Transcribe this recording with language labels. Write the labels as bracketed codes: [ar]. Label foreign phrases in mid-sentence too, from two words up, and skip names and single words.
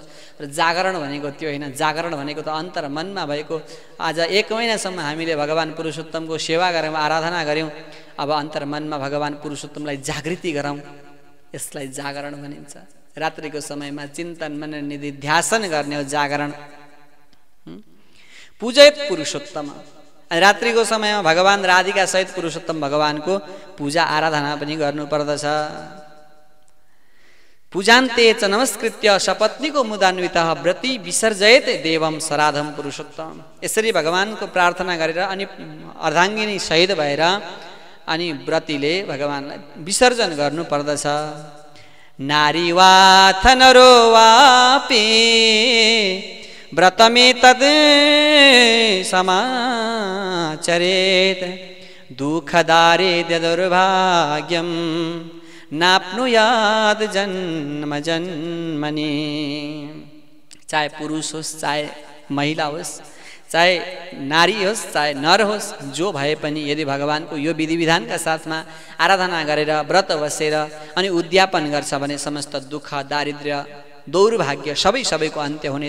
[ne] र जागरण भनेको त्यो होइन, जागरण भनेको त अन्तर्मनमा भएको, आज 1 महिनासम्म हामीले भगवान पुरुषोत्तमको सेवा गऱ्यौँ, आराधना गऱ्यौँ, अब अन्तर्मनमा भगवान पुरुषोत्तमलाई जागृति गराउँ, यसलाई जागरण भनिन्छ। रात्रिको समयमा चिन्तन मनन निधि ध्यासन गर्ने हो जागरण। [sa] पूजयत पुरुषोत्तम, [ne] रात्रिको समयमा भगवान राधिका सहित पुरुषोत्तम भगवानको पूजा आराधना पनि गर्नुपर्दछ। [sa] पूजान्ते च नमस्कृत्य सपत्नीको मुदान्वितः व्रती विसर्जयत देवम सराधम पुरुषोत्तम, [ne] यसरी भगवानको प्रार्थना गरेर अनि अर्धाङ्गिनी सहित भएर अनि व्रतीले भगवानलाई विसर्जन गर्नुपर्दछ। [sa] नारी वाथ नरो वापि व्रतमे तद समाचरेत दुःखदारिद्र्य दुर्भाग्यम नाप्नुयाद जन्म जन्मनि, [ne] चाहे पुरुष होस्, चाहे महिला होस्, चाहे नारी होस्, चाहे नर होस्, जो भए पनि यदि भगवानको यो विधि विधानका साथमा आराधना गरेर व्रत बसेर अनि उद्यापन गर्छ भने समस्त दुःख दारिद्र्य दौर्भाग्य सबैको अन्त्य हुनेछ।